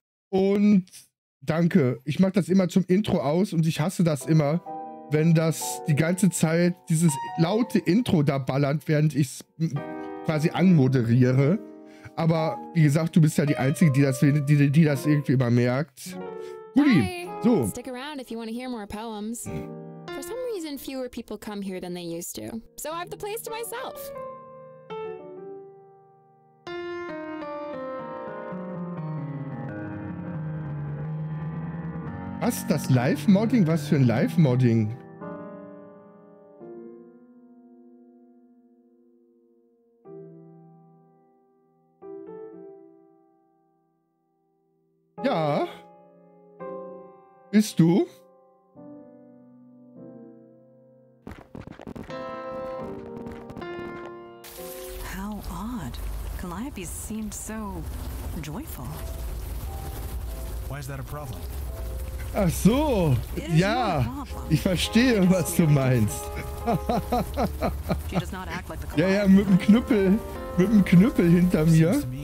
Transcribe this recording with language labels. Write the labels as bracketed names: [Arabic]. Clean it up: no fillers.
[German] Und danke. Ich mache das immer zum Intro aus und ich hasse das immer, wenn das die ganze Zeit dieses laute Intro da ballert, während ich es quasi anmoderiere. Aber wie gesagt, du bist ja die Einzige, die das irgendwie immer merkt. Guti, so. [English] Stick around if you want to hear more poems. For some reason, fewer people come here than they used to, so I have the place to myself. [German] Was? Das Live-Modding? Was für ein Live-Modding? Ja. Bist du? [English] How odd. Calliope seemed so joyful. Why is that a problem? [German] Ach so, ja, ich verstehe, was du meinst. Ja, ja, mit dem Knüppel hinter mir.